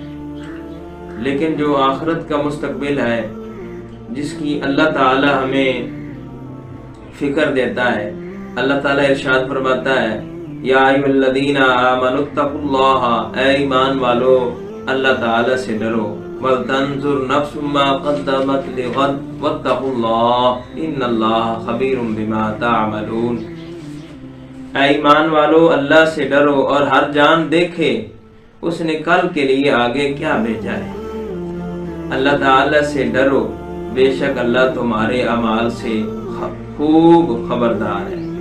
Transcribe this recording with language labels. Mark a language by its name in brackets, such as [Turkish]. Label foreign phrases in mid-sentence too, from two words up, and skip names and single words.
[Hindi] लेकिन जो आखिरत का मुस्तकबिल है, जिसकी अल्लाह ताला हमें फिक्र देता है, अल्लाह ताला इरशाद फरमाता है [Arabic] يا أيها الذين آمنوا اتقوا الله, [Hindi] ऐ ईमान वालो अल्लाह ताला से डरो, [Arabic] ولتنظر نفس ما قدمت لغد واتقوا الله إن الله خبير بما تعملون. [Hindi] ऐ ईमान वालो अल्लाह से डरो और हर जान देखे उसने कल के लिए आगे क्या भेजा है। अल्लाह ताला से डरो, बेशक अल्लाह तुम्हारे अमाल से खूब खबरदार है।